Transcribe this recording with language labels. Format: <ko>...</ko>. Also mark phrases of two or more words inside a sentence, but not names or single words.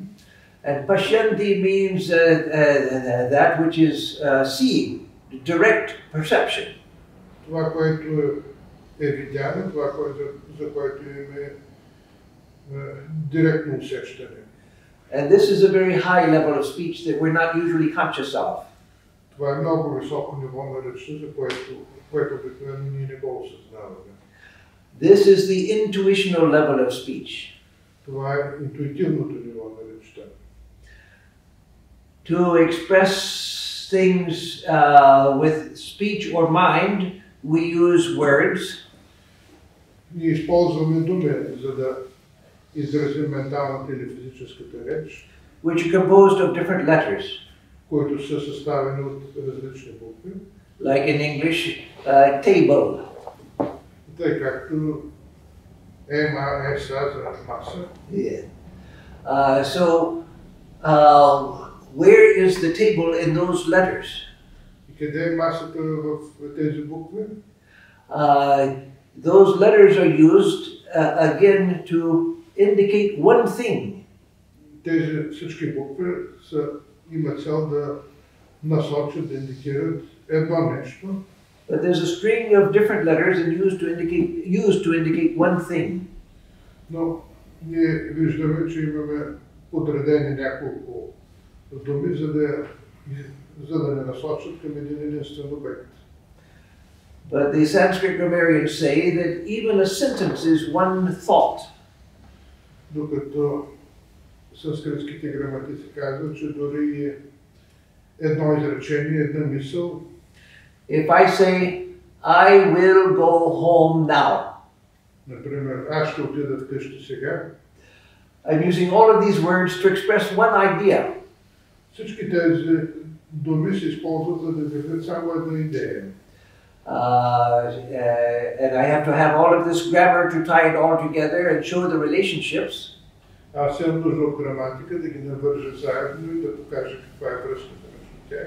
<en>And Pashyanti means that which is seen, direct perception.</en> <bg>Това, което е видяно, това, за което имаме директно усещане.</bg> <en>And this is a very high level of speech that we're not usually conscious of.</en> <bg>Това е много високо ниво на речта, за което обикновено ние не го осъзнаваме.</bg> <en>This is the intuitional level of speech.</en> <bg>Това е интуитивното ниво на речта.</bg> <en>To express things with speech or mind, we use words.</en> <bg>Ние използваме думи, за да изразим менталната или физическата реч,</bg> <en>which are composed of different letters.</en> <bg>Които са съставени от различни букви.</bg> <en>Like in English, table.</en> <bg>Тъй както МАСА за маса.</bg> <en>Yeah. Where is the table in those letters?</en> <bg>И къде е масата в тези букви?</bg> <en>Those letters are used again to indicate one thing.</en> <bg>тези всички букви имат цел да насочат, да индикират едно нещо.</bg> <en>But there's a string of different letters and used to indicate one thing.</en> <bg>Но ние виждаме, че имаме подредени няколко думи, за да не насочат към един единствен обект.</bg> <en>But the Sanskrit grammarians say that even a sentence is one thought.</en> <bg>Докато санскритските граматици казват, че дори едно изречение, една мисъл.</bg> <en>If I say, I will go home now.</en> <bg>Например, аз ще отида вкъщи сега.</bg> <en>I'm using all of these words to express one idea.</en> <bg>Всички тези думи се използват, за да изразят само една идея.</bg> <en>And I have to have all of this grammar to tie it all together and show the relationships.</en> <bg>Аз имам нужда от граматика да ги навържа заедно и да покажа каква е връзката между тях.</bg>